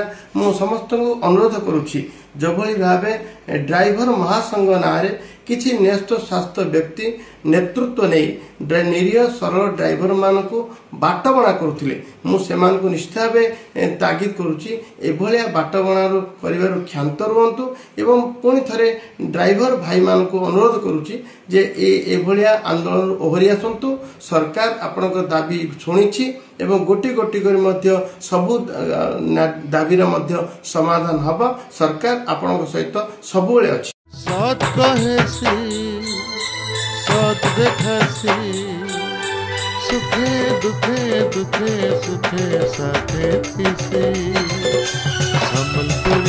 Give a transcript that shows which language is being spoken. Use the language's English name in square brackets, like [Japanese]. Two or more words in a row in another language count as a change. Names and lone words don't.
[Odia] ମୁ ସମସ୍ତ କୋ ଅନୁରୋଧ କରୁଛି ଜୋ ଭଲି ଭାବେ ଡ୍ରାଇଭର ମହାସଂଘ ନାରେ କିଛି ନ୍ୟସ୍ତ ସ୍ୱାସ୍ଥ୍ୟ ବ୍ୟକ୍ତି ନେତୃତ୍ୱ ନହିଁ ନିରୀହ ସରଳ ଡ୍ରାଇଭର ମାନ କୋ ବାଟବଣା କରୁଥିଲେ ମୁ ସେମାନ କୋ ନିଶ୍ଚିତ ଭାବେ ତାଗିଦ କରୁଛି ଏଭଲିଆ ବାଟବଣା କରିବାର କ୍ଷାନ୍ତ ରୁହନ୍ତୁ ଏବଂ ପୁଣି ଥରେ ଡ୍ରାଇଭର ଭାଇ ମାନ କୋ ଅନୁରୋଧ କରୁଛି ଜେ ଏଭଲିଆ ଆନ୍ଦୋଳନ ଓହରି ଆସନ୍ତୁ। ସରକାର ଆପନକ ଦାବି ସୁନିଛି ଏବଂ ଗୋଟି ଗୋଟି କରି ମଧ୍ୟ ସବୁ ଦାବିର ମଧ୍ୟ ସମାଧାନ ହବା। ସରକାର ଆପନକ ସହିତ ସବୁଲେ ଅଛି। ସତ କହେସି ସତ ଦେଖାସି ସୁଖେ ଦୁଖେ ଦୁଖେ ସୁଖେ ସାଥେ ଥିସି ସମ୍ଭଲ